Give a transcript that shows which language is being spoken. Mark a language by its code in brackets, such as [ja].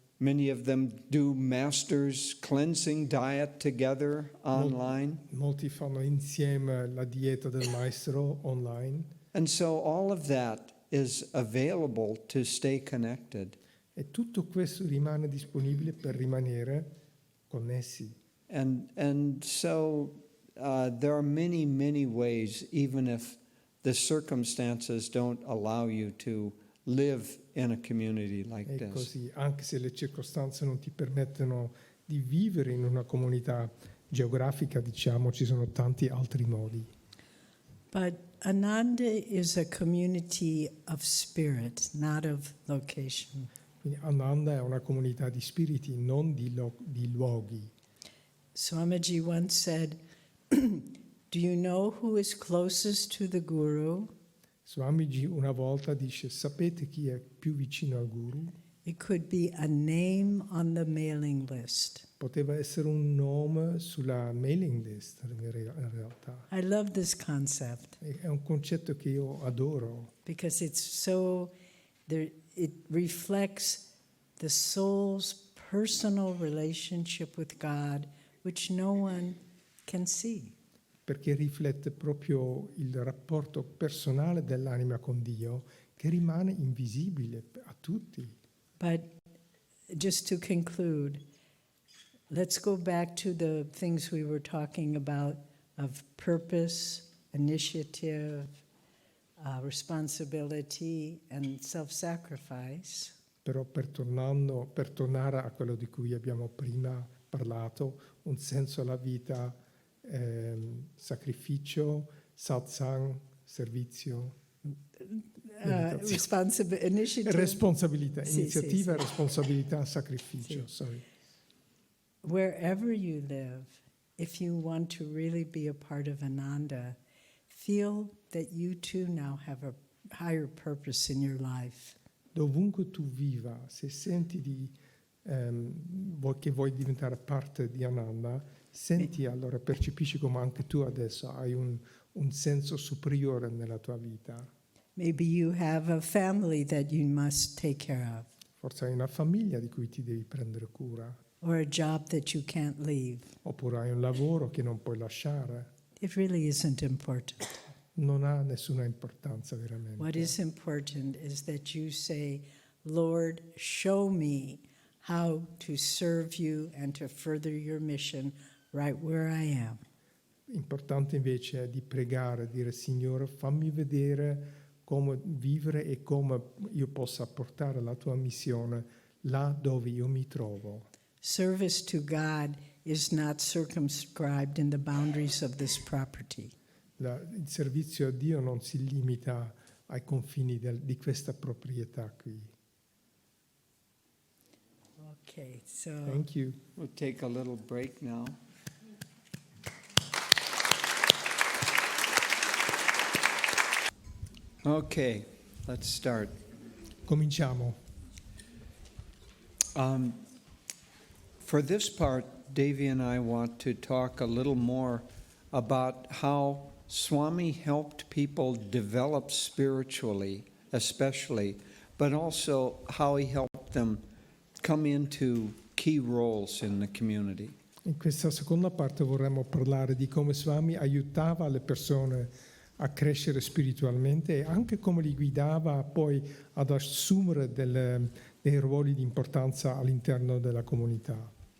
[en] Many of them do master's cleansing diet together online. [it] Molti fanno insieme la dieta del maestro online. [en] And so all of that is available to stay connected. [it] E tutto questo rimane disponibile per rimanere connessi. [en] And so there are many, many ways, even if the circumstances don't allow you to live in a community like [it] E [en] this. [it] così, anche se le circostanze non ti permettono di vivere in una comunità geografica, diciamo, ci sono tanti altri modi. [en] But Ananda is a community of spirit, not of location. [it] Quindi Ananda è una comunità di spiriti, non di luoghi. [en] Swamiji once said, "Do you know who is closest to the Guru? [it] Swamiji una volta dice: sapete chi è più vicino al Guru? [en] It could be a name on the mailing list." [it] Poteva essere un nome sulla mailing list in realtà. [en] I love this concept [it] È un concetto che io adoro [en] because it reflects the soul's personal relationship with God, which no one can see. [it] perché riflette proprio il rapporto personale dell'anima con Dio che rimane invisibile a tutti. [en] But just to conclude, let's go back to the things we were talking about of purpose, initiative, responsibility, and self-sacrifice. [it] Però per tornare a quello di cui abbiamo prima parlato, un senso alla vita, sacrificio, satsang, servizio, [en] Initiative. [it] responsabilità, Sì, iniziativa, sì, sì. responsabilità, sacrificio. Sì. [en] Sorry. Wherever you live, if you want to really be a part of Ananda, feel that you too now have a higher purpose in your life. [it] Dovunque tu viva, se senti che vuoi diventare parte di Ananda, Senti allora, percepisci come anche tu adesso hai un senso superiore nella tua vita. [en] Maybe you have a family that you must take care of, [it] Forse hai una famiglia di cui ti devi prendere cura, [en] or a job that you can't leave. [it] oppure hai un lavoro che non puoi lasciare. [en] It really isn't important. [it] Non ha nessuna importanza veramente. [en] What is important is that you say, Lord, show me how to serve you and to further your mission right where I am. [it] Importante invece è di pregare, dire Signore, fammi vedere come vivere e come io possa portare la tua missione là dove io mi trovo. [en] Service to God is not circumscribed in the boundaries of this property. [it] Il servizio a Dio non si limita ai confini di questa proprietà qui. [en] Okay, so Thank you. We'll take a little break now. Okay, let's start. [it] Cominciamo. [en] For this part, Devi and I want to talk a little more about how Swami helped people develop spiritually, especially, but also how he helped them come into key roles in the community. [it] In questa seconda parte vorremmo parlare di come Swami aiutava le persone a crescere spiritualmente e anche come li guidava poi ad assumere dei ruoli di importanza all'interno della comunità.